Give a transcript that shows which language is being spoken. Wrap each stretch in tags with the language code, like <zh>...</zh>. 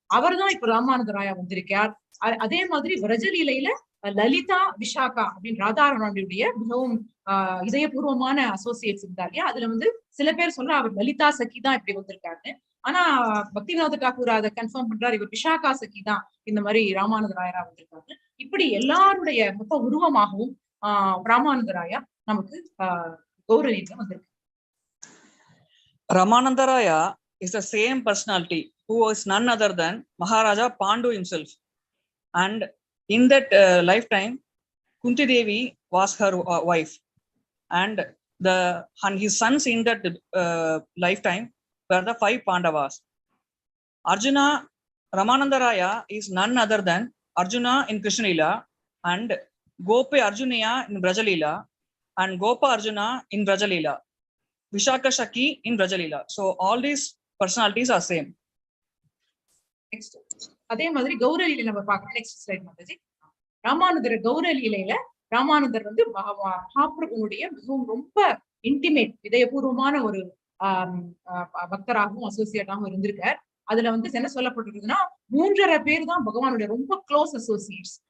<ta>அவர் தான் இப்ப ராமானந்த ராயா வந்திருக்கார். அதே மாதிரி விரஜலீலையில லலிதா விசாகா அப்படின்னு ராதாரனுடைய மிகவும் இதயபூர்வமான அசோசியேட்ஸ் இருந்தா இல்லையா, அதுல வந்து சில பேர் சொல்ல அவர் லலிதா சகி தான் இப்படி வந்திருக்காருன்னு. ஆனா பக்திவினோத தாக்கூர் அதை கன்ஃபார்ம் பண்றாரு, இவர் விஷாகா சகி தான் இந்த மாதிரி ராமானந்த ராயரா வந்திருக்காரு. இப்படி எல்லாருடைய மொத்த உருவமாகவும் ராமானந்த ராயா நமக்கு கௌரவீர்ல வந்திருக்கு.</ta> <en>Ramanada Raya is the same personality who was none other than Maharaja Pandu himself, and in that lifetime Kunti Devi was her wife, and his sons in that lifetime were the 5 Pandavas. Arjuna, Ramanada Raya is none other than Arjuna in Krishna Lila, and Gopi Arjuniya in Brajalila, and Gopa Arjuna in Brajalila, Vishaka Shaki in Brajalila. So all these personalities are same. Next,</en> <ta>அதே மாதிரி கௌரலீலை நம்ம பார்க்கலாம்.</ta> <en>next slide</en> <ta>Mataji. ராமானுதர் கௌரலீலையில ராமானுதர் வந்து மகாபிரபுனுடைய மிகவும் ரொம்ப intimate இதயபூர்வமான ஒரு பக்தராகவும் அசோசியேட்டாகவும் இருந்திருக்கார். அதுல வந்து என்ன சொல்லப்பட்டிருக்குதுன்னா 3.5 பேர் தான் பகவானுடைய ரொம்ப</ta> <en>Close associates.</en>